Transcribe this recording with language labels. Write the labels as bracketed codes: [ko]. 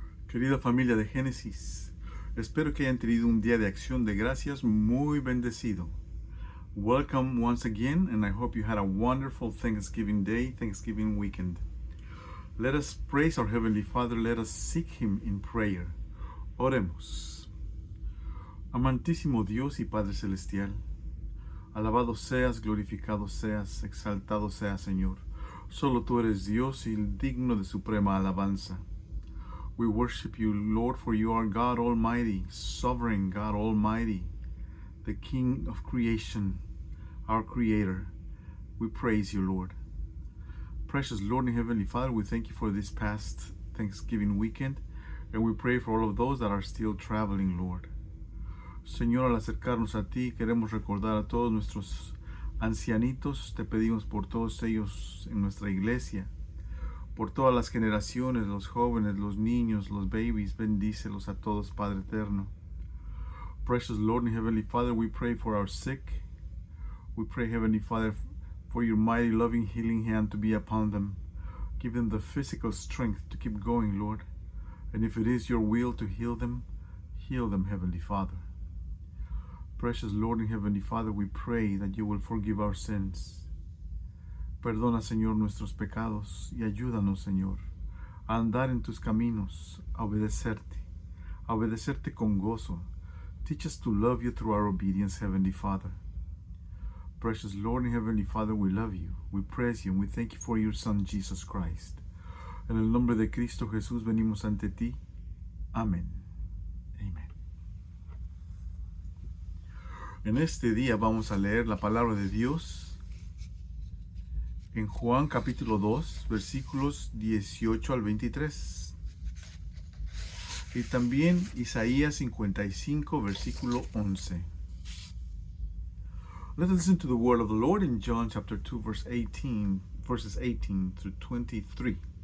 [es] Querida familia de Génesis, espero que hayan tenido un día de acción de gracias muy bendecido. [en] Welcome once again, and I hope you had a wonderful Thanksgiving Day, Thanksgiving weekend. Let us praise our Heavenly Father, let us seek Him in prayer. [es] Oremos. Amantísimo Dios y Padre Celestial, alabado seas, glorificado seas, exaltado seas, Señor. Solo tú eres Dios y digno de suprema alabanza. [en] We worship you, Lord, for you are God Almighty, sovereign God Almighty, the King of creation, our Creator. We praise you, Lord. Precious Lord and Heavenly Father, we thank you for this past Thanksgiving weekend, and we pray for all of those that are still traveling, Lord. [es] Señor, al acercarnos a ti, queremos recordar a todos nuestros ancianitos. Te pedimos por todos ellos en nuestra iglesia, por todas las generaciones, los jóvenes, los niños, los babies. Bendícelos a todos, Padre eterno. [en] Precious Lord and Heavenly Father, we pray for our sick. We pray, Heavenly Father, for your mighty, loving, healing hand to be upon them. Give them the physical strength to keep going, Lord. And if it is your will to heal them, Heavenly Father. Precious Lord and Heavenly Father, we pray that you will forgive our sins. [es] Perdona, Señor, nuestros pecados y ayúdanos, Señor, a andar en tus caminos, a obedecerte con gozo. [en] Teach us to love you through our obedience, Heavenly Father. Precious Lord and Heavenly Father, we love you, we praise you, and we thank you for your Son, Jesus Christ. [es] En el nombre de Cristo Jesús venimos ante ti. Amén. Amén. En este día vamos a leer la palabra de Dios en Juan capítulo 2, versículos 18 al 23. Y también Isaías 55, versículo 11. [en] Let us listen to the word of the Lord in John chapter 2, verses 18 through 23.